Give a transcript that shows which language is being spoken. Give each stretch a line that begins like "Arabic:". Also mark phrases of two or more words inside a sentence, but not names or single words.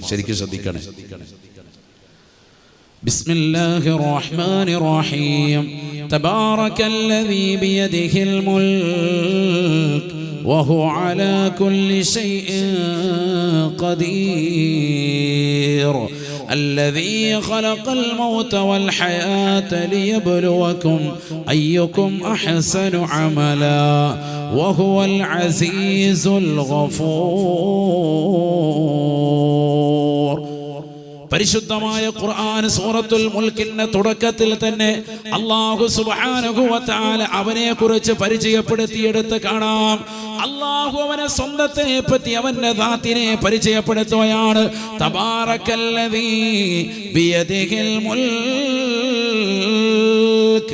Malayalam: ശരിക്കും ശ്രദ്ധിക്കണേ.
Arabic: بسم الله الرحمن الرحيم. تبارك الذي بيده الملك وهو على كل شيء قدير. الذي خلق الموت والحياة ليبلوكم أيكم أحسن عملا وهو العزيز الغفور.
Malayalam: പരിശുദ്ധമായ ഖുർആൻ സൂറത്തുൽ മുൽക്കിന്റെ തുടക്കത്തിൽ തന്നെ അല്ലാഹു
Arabic: سبحانه وتعالى
Malayalam: അവനെ കുറിച്ച് പരിചയപ്പെടുത്തിയെടുത്ത് കാണാം. അല്ലാഹു അവനെ സ്വന്തത്തെ പറ്റി, അവന്റെ ദാത്തിനെ പരിചയപ്പെടുത്തുകയാണ്.
Arabic: تبارك الذي بيده الملك.